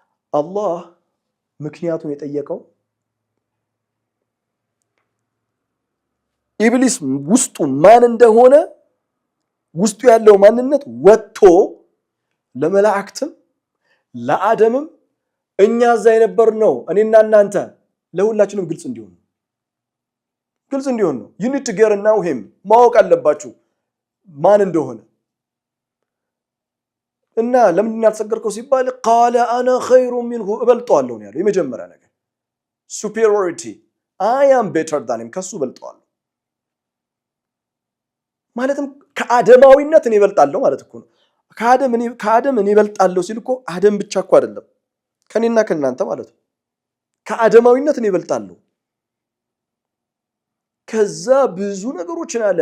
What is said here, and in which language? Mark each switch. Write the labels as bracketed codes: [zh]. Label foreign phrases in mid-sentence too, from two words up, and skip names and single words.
[am] አላህ ምክንያቱን የጠየቀው ኢብሊስ ውስጡ ማን እንደሆነ ውስጡ ያለው ማንነት ወጥቶ ለመላእክትም ለአደምም እኛ እዛ የነበርነው እኔና እናንተ ለሁላችንም ግልጽ እንዲሆን ነው። [en] you need to get to know him [am] ማወቅ አለባችሁ ማን እንደሆነ እና ለምን ያልተሰገርከው ሲባል [ar] قال انا خير منه [am] እበልጠዋለሁ ነው ያለው። የመጀመሪያ ነገር [en] superiority I am better than him [am] ከሱ እበልጠዋለሁ ማለትም ከአደማዊነት እኔ እበልጣለሁ ማለት እኮ ነው። ከአደም እኔ እበልጣለሁ ሲል እኮ አደም ብቻ እኮ አይደለም ከኔና ከናንተ ማለት ነው። ከአደማዊነት እኔ እበልጣለሁ። ከዛ ብዙ ነገሮችን አለ